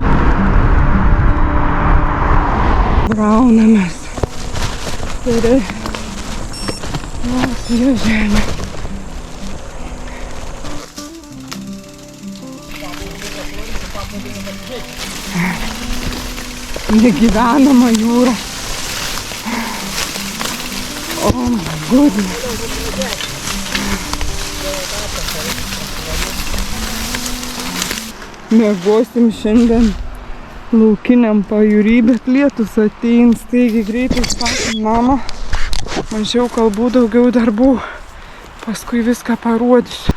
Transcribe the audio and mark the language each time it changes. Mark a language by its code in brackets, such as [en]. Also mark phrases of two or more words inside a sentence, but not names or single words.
[lt] Braunamės. Tai Latvijos žemė. Negyvenama jūra. [en] Oh my goodness. [lt] Miegosim šiandien laukiniam pajūry, bet lietus atein, taigi greitai statom namą. Mažiau kalbų, daugiau darbų. Paskui viską parodysiu.